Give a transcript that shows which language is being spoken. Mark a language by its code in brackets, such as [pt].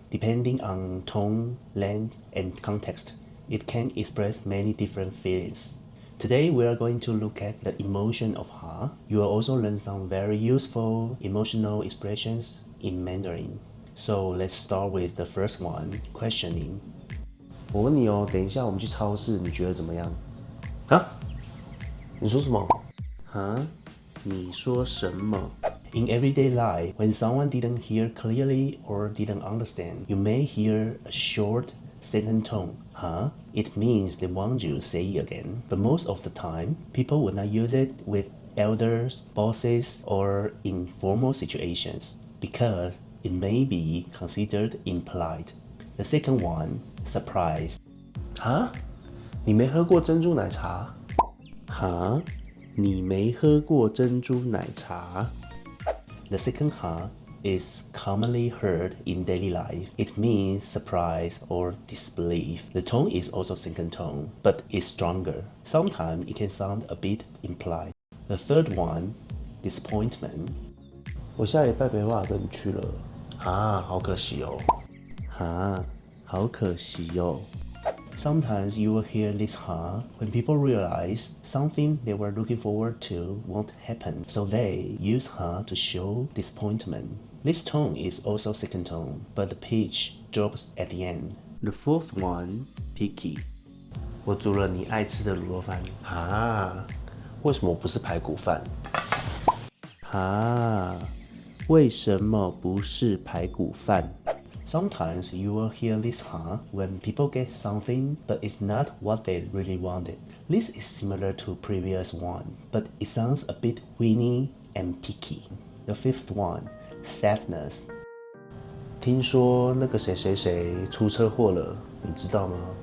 [en] Depending on tone, length, and context, it can express many different feelings. Today we are going to look at the emotion of ha. You will also learn some very useful emotional expressions in Mandarin. So let's start with the first one, questioning. [zh] 我问你哦，等一下我们去超市，你觉得怎么样？啊？你说什么？啊？你说什么？ [en] In everyday life, when someone didn't hear clearly or didn't understand, you may hear a short second tone, huh? It means they want you to say it again. But most of the time, people will not use it with elders, bosses, or in formal situations because it may be considered impolite. The second one, surprise. [zh] Huh? 你没喝过珍珠奶茶？Huh? 你没喝过珍珠奶茶？ [en] The second ha is commonly heard in daily life. It means surprise or disbelief. The tone is also second tone, but is stronger. Sometimes it can sound a bit implied. The third one, disappointment. [zh] 我下礼拜没办法跟你去了，啊，好可惜哦。啊，好可惜哦。 [en] Sometimes you will hear this ha when people realize something they were looking forward to won't happen, so they use ha to show disappointment. This tone is also second tone, but the pitch drops at the end. The fourth one, picky. [zh] 我煮了你爱吃的卤肉饭啊，为什么不是排骨饭？啊，为什么不是排骨饭？ [en] Sometimes you will hear this ha when people get something but it's not what they really wanted. This is similar to previous one, but it sounds a bit whiny and picky. The fifth one, sadness. [zh] 听说那个谁谁谁出车祸了，你知道吗？